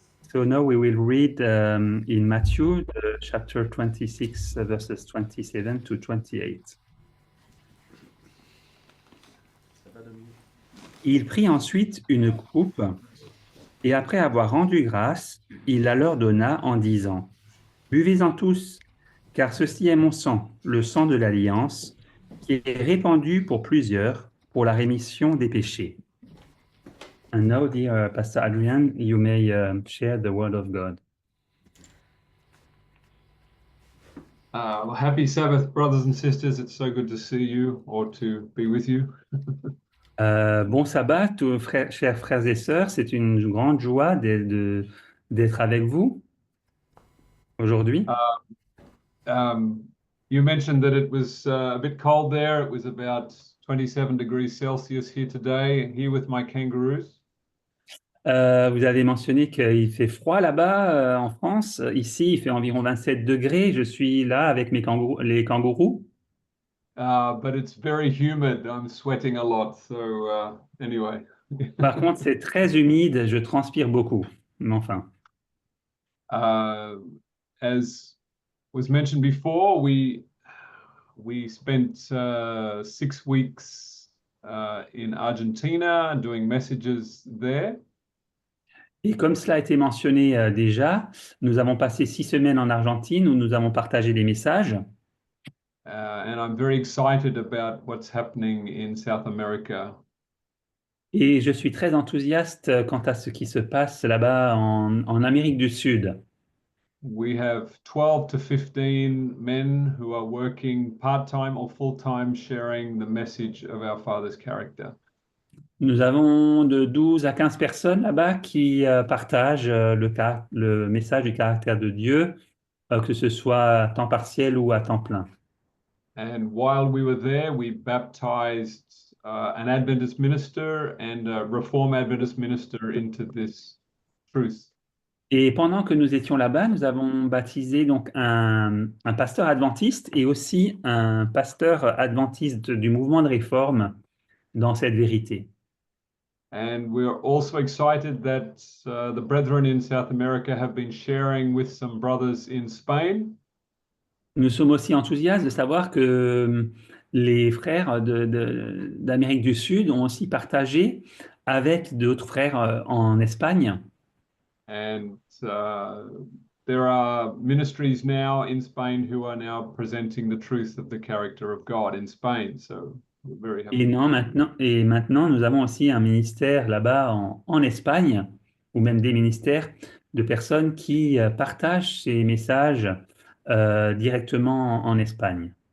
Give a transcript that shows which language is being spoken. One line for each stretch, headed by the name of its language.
English: So now we will read in Matthew, chapter 26, verses 27 to 28.
French: Ça va, Dominique? Il prit ensuite une coupe et après avoir rendu grâce, il la leur donna en disant, buvez-en tous, car ceci est mon sang, le sang de l'alliance, qui est répandu pour plusieurs pour la rémission des péchés.
English: And now, dear Pastor Adrian, you may share the word of God. Well, happy Sabbath, brothers and sisters. It's so good to see you or to be with you.
French: Bon sabbat, chers frères et sœurs, c'est une grande joie d'être avec vous aujourd'hui.
English: Uh, you mentioned that it was a bit cold there. It was about 27 degrees Celsius here today, here with my kangaroos.
French: Vous avez mentionné qu'il fait froid là-bas en France. Ici, il fait environ 27 degrés. Je suis là avec les kangourous.
English: But it's very humid. I'm sweating a lot. So, anyway.
French: Par contre, c'est très humide. Je transpire beaucoup. Mais enfin.
English: Uh, as was mentioned before, we spent 6 weeks in Argentina doing messages there.
French: Et comme cela a été mentionné déjà, nous avons passé 6 semaines en Argentine où nous avons partagé des messages.
English: And I'm very excited about what's happening in South America.
French: Et je suis très enthousiaste quant à ce qui se passe là-bas en Amérique du Sud.
English: We have 12 to 15 men who are working part-time or full-time sharing the message of our Father's character.
French: Nous avons de 12 à 15 personnes là-bas qui partagent le message du caractère de Dieu, que ce soit à temps partiel ou à temps plein.
English: And while we were there, we baptized an Adventist minister and a Reform Adventist minister into this truth.
French: Et pendant que nous étions là-bas, nous avons baptisé donc un pasteur adventiste et aussi un pasteur adventiste du mouvement de réforme dans cette vérité.
English: And we're also excited that the brethren in South America have been sharing with some brothers in Spain.
French: Nous sommes aussi enthousiastes de savoir que les frères d'Amérique du Sud ont aussi partagé avec d'autres frères en Espagne.
English: And there are ministries now in Spain who are now presenting the truth of the character of God in Spain. So we're very
French: Et,
English: happy.
French: non, maintenant, nous avons aussi un ministère là-bas en Espagne, ou même des ministères de personnes qui partagent ces messages directement en Espagne.